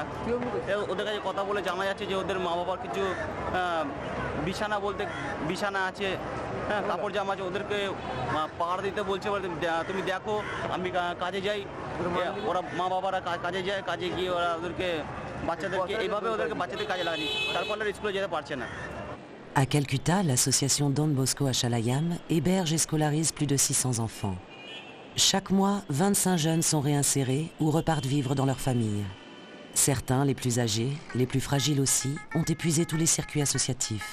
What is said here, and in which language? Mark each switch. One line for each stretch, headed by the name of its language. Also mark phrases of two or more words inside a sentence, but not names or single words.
Bangla: ওদের কাছে কথা বলে জানা যাচ্ছে যে ওদের মা বাবার কিছু বিছানা আছে, হ্যাঁ, কাপড় জামা আছে, ওদেরকে পাহাড় দিতে বলছে। তুমি দেখো আমি কাজে যাই, ওরা মা বাবারা কাজে যায়, কাজে গিয়ে ওরা ওদেরকে বাচ্চাদেরকে এইভাবে বাচ্চাদের কাজে লাগানি, তারপর স্কুলে যেতে পারছে না।
French: À Calcutta, l'association Don Bosco à Chalayam héberge et scolarise plus de 600 enfants. Chaque mois, 25 jeunes sont réinsérés ou repartent vivre dans leur famille. Certains, les plus âgés, les plus fragiles aussi, ont épuisé tous les circuits associatifs.